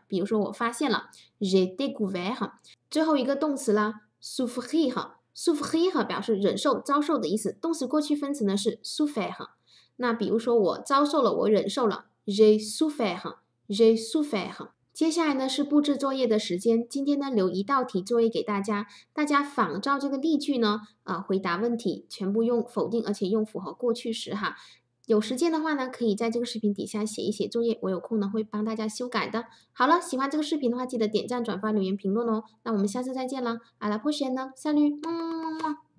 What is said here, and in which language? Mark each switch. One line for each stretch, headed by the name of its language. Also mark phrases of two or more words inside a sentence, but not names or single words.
Chinese: 比如说我发现了
French: j'ai découvert。
Chinese: 最后一个动词啦 souffrir。souffrir 表示忍受、遭受的意思，动词过去分词呢是 souffert。那比如说我遭受了，我忍受了
French: j'ai souffert。 j'ai souffert。
Chinese: 接下来呢是布置作业的时间，今天呢留一道题作业给大家，大家仿照这个例句呢回答问题，全部用否定，而且用符合过去时哈。有时间的话呢，可以在这个视频底下写一写作业，我有空呢会帮大家修改的。好了，喜欢这个视频的话，记得点赞、转发、留言、评论哦。那我们下次再见了，
French: à la prochaine，
Chinese: salut。